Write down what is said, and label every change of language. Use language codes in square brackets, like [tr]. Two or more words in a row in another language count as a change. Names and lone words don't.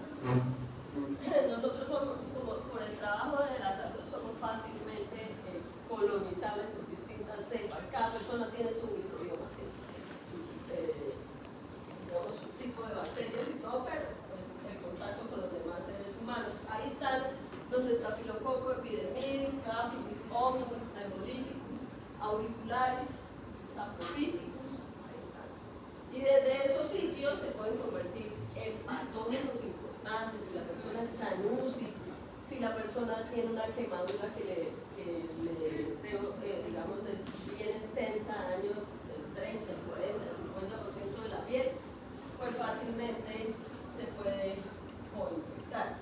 [es] Nosotros somos, como por el trabajo de la salud, somos fácilmente colonizables por distintas cepas. Cada persona tiene su microbioma, ¿sí? Digamos, su tipo de bacterias y todo, pero pues, el contacto con los demás seres humanos. Ahí están los estafilococos, epidermidis, capitis, hominis, hemolyticus, auricularis, saprophyticus, ahí están. Y desde esos sitios se pueden convertir en patógenos importantes. Si la persona está en UCI, si la persona tiene una quemadura que le esté, digamos, bien extensa, años del 30, 40, 50% de la piel, pues fácilmente se puede infectar.